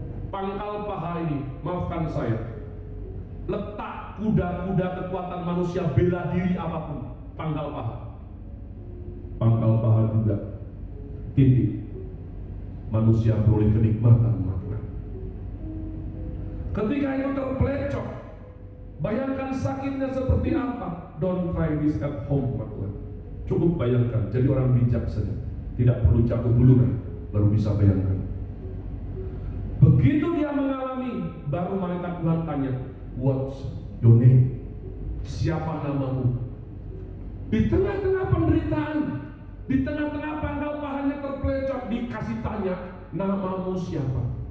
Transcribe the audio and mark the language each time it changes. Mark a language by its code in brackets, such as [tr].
[id] Pangkal paha ini, maafkan saya, letak kuda-kuda kekuatan manusia bela diri apapun, pangkal paha. Pangkal paha juga titik manusia beroleh kenikmatan, umat Tuhan. Ketika itu terpelecok, bayangkan sakitnya seperti apa. [en] Don't try this at home, [id] umat Tuhan. Cukup bayangkan, jadi orang bijak saja, tidak perlu jatuh duluan baru bisa bayangkan. Begitu dia mengalami, baru malaikat Tuhan tanya, [en] what's your name? [id] Siapa namamu? Di tengah-tengah penderitaan, di tengah-tengah pangkal pahanya terpelecok, dikasih tanya, namamu siapa?